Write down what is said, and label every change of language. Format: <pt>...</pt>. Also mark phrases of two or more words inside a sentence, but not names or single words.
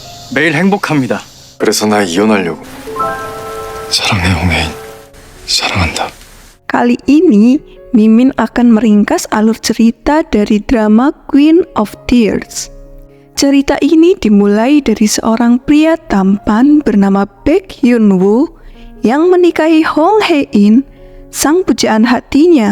<ko>매일 행복합니다. 그래서 나 이혼하려고. 사랑해 홍혜인. 사랑한다.</ko> <id>Kali ini, Mimin akan meringkas alur cerita dari drama Queen of Tears. Cerita ini dimulai dari seorang pria tampan bernama Baek Hyun-woo yang menikahi Hong Hae-in, sang pujaan hatinya.</id>